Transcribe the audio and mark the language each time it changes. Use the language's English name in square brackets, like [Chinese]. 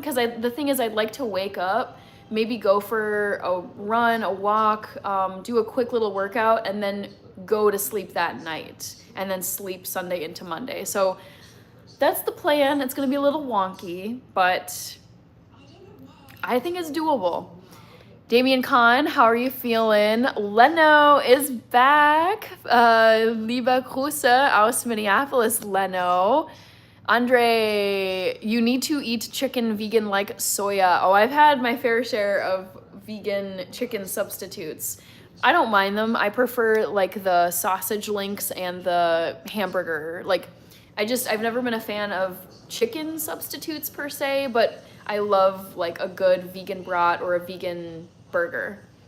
[English] Because the thing is, I'd like to wake up, maybe go for a run, a walk, do a quick little workout, and then go to sleep that night, and then sleep Sunday into Monday. So that's the plan. It's going to be a little wonky, but I think it's doable. Damian Kahn, how are you feeling? Leno is back. [German] Liebe Grüße aus Minneapolis, Leno. [English] Andre, you need to eat chicken vegan like soya. Oh, I've had my fair share of vegan chicken substitutes. I don't mind them. I prefer like the sausage links and the hamburger. Like, I've never been a fan of chicken substitutes per se, but I love like a good vegan brat or a vegan burger.